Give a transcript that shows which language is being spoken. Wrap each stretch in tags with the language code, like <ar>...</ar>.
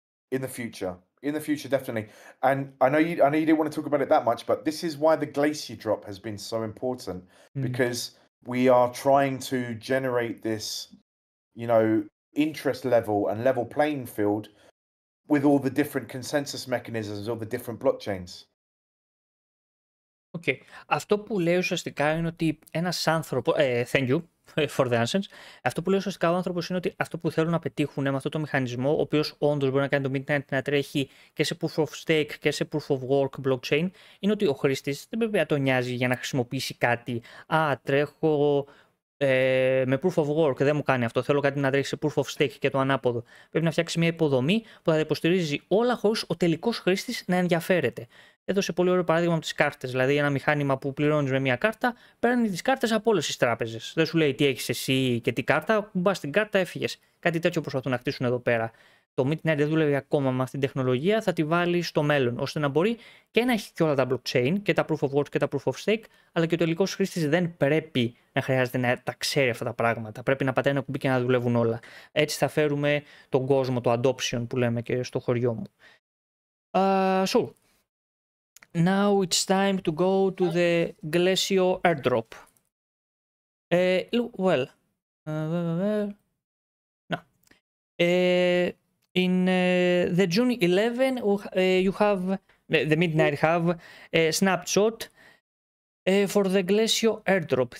<en>In the future, definitely. And I know you didn't want to talk about it that much, but this is why the Glacier drop has been so important, because we are trying to generate this, interest level and level playing field with all the different consensus mechanisms, all the different blockchains. Okay.</en> <el>Αυτό που λέει ουσιαστικά είναι ότι ένας άνθρωπος.</el> <en>Thank you for the answers.</en> <el>Αυτό που λέει ουσιαστικά ο άνθρωπος είναι ότι αυτό που θέλουν να πετύχουν με αυτό το μηχανισμό, ο οποίος όντως μπορεί να κάνει το Midnight να τρέχει και σε proof of stake και σε proof of work blockchain, είναι ότι ο χρήστης δεν πρέπει να τον νοιάζει για να χρησιμοποιήσει κάτι. Τρέχω με proof of work, δεν μου κάνει αυτό. Θέλω κάτι να τρέχει σε proof of stake και το ανάποδο. Πρέπει να φτιάξει μια υποδομή που θα τα υποστηρίζει όλα χωρίς ο τελικός χρήστης να ενδιαφέρεται. Έδωσε πολύ ωραίο παράδειγμα με τις κάρτες. Δηλαδή, ένα μηχάνημα που πληρώνεις με μια κάρτα παίρνει τις κάρτες από όλες τις τράπεζες. Δεν σου λέει τι έχεις εσύ και τι κάρτα. Μπας την κάρτα, έφυγες. Κάτι τέτοιο προσπαθούν να χτίσουν εδώ πέρα. Το Midnight δεν δούλευε ακόμα με αυτήν την τεχνολογία. Θα τη βάλει στο μέλλον, ώστε να μπορεί και να έχει και όλα τα blockchain και τα proof of work και τα proof of stake, αλλά και ο τελικός χρήστης δεν πρέπει να χρειάζεται να τα ξέρει αυτά τα πράγματα. Πρέπει να πατάει ένα κουμπί και να δουλεύουν όλα. Έτσι θα φέρουμε τον κόσμο, το adoption που λέμε και στο χωριό μου.</el> <en>So, now it's time to go to the Glacio airdrop. Well, no. In the June 11, you have the Midnight have a snapshot for the Glacio airdrop.</en>